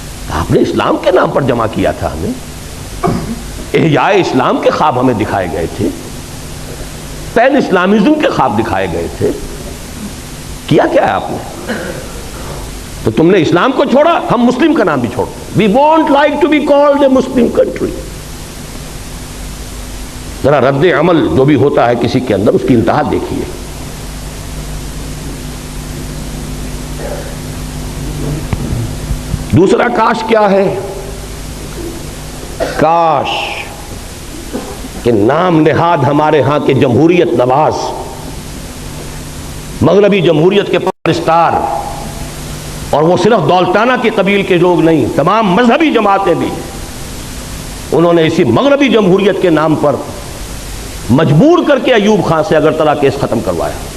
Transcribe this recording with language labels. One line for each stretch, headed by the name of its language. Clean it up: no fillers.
Urdu: آپ نے اسلام کے نام پر جمع کیا تھا ہمیں، احیاء اسلام کے خواب ہمیں دکھائے گئے تھے، پین اسلامزم کے خواب دکھائے گئے تھے. کیا ہے آپ نے؟ تو تم نے اسلام کو چھوڑا، ہم مسلم کا نام بھی چھوڑ.
English: "We won't like to be called a Muslim country".
Urdu: ذرا رد عمل جو بھی ہوتا ہے کسی کے اندر، اس کی انتہا دیکھیے. دوسرا کاش کیا ہے؟ کاش کہ نام نہاد ہمارے ہاں کے جمہوریت نواز، مغربی جمہوریت کے پرستار، اور وہ صرف دولتانہ کے قبیل کے لوگ نہیں، تمام مذہبی جماعتیں بھی، انہوں نے اسی مغربی جمہوریت کے نام پر مجبور کر کے ایوب خان سے اگرتلہ کیس ختم کروایا.